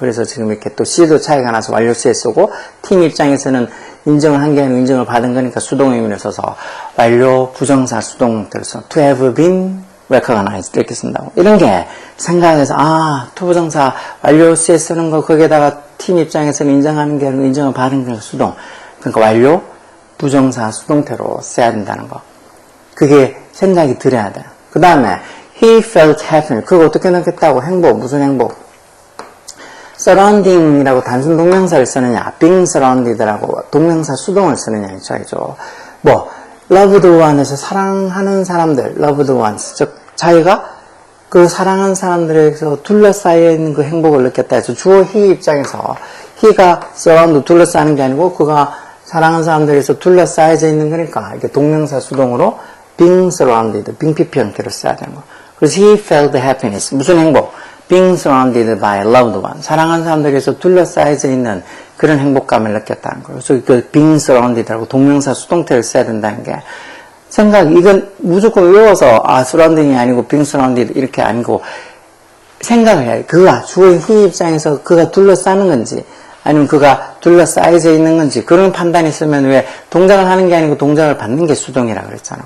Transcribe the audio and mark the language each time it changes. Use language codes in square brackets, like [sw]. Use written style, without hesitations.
[ko] 그래서 지금 이렇게 또 C도 차이가 나서 완료 C에 쓰고, 팀 입장에서는 인정을 한 게 아니고 인정을 받은 거니까 수동 의미를 써서 완료 부정사 수동 형태를 써 to have been recognized 이렇게 쓴다고. 이런 게 생각해서, 아, 투부정사 완료 C에 쓰는 거, 거기에다가 팀 입장에서는 인정하는 게 아니고 인정을 받은 게 수동. 그러니까 완료 부정사 수동태로 써야 된다는 거. 그게 생각이 들어야 돼. 그 다음에 [en] he felt happy. [ko] 그거 어떻게 넣겠다고? 행복. 무슨 행복? surrounding이라고 단순 동명사를 쓰느냐, being surrounded라고 동명사 수동을 쓰느냐 이 차이죠. 뭐 loved one에서 사랑하는 사람들, loved ones, 즉 자기가 그 사랑하는 사람들에서 둘러싸여 있는 그 행복을 느꼈다 해서 주어 he 입장에서 he가 surround 둘러싸는 게 아니고 그가 사랑하는 사람들에서 둘러싸여져 있는 거니까 이게 동명사 수동으로 being surrounded, being PP 형태로 써야 되는 거. 그래서 [en] he felt happiness. [ko] 무슨 행복? [en] being surrounded by loved one. [ko] 사랑하는 사람들에서 둘러싸여져 있는 그런 행복감을 느꼈다는 거예요. 그래서 그 being surrounded라고 동명사 수동태를 써야 된다는 게 이건 무조건 외워서 surrounding이 아니고 being surrounded 이렇게 아니고 생각을 해야 돼. 그가 주어인 he 입장에서 그가 둘러싸는 건지 아니면 그가 둘러싸여져 있는 건지 그런 판단이 있으면 왜 동작을 하는 게 아니고 동작을 받는 게 수동이라 그랬잖아.